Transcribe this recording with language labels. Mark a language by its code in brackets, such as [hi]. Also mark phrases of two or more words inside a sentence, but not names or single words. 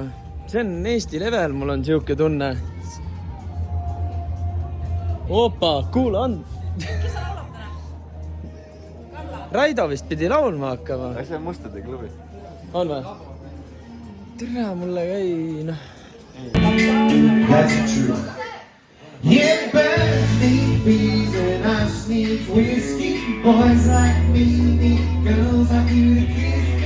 [et] See on Eesti level, mul on siuke tunne. Opa, kuule on. Kes sa laulab täna? Karla. Raido vist pidi laulma hakkama. See on mustade klubi. On või? Tere, mulle käi, noh. [en] That's true. Yeah, birds need bees and us need whiskey. Boys like me need girls like you to kiss me.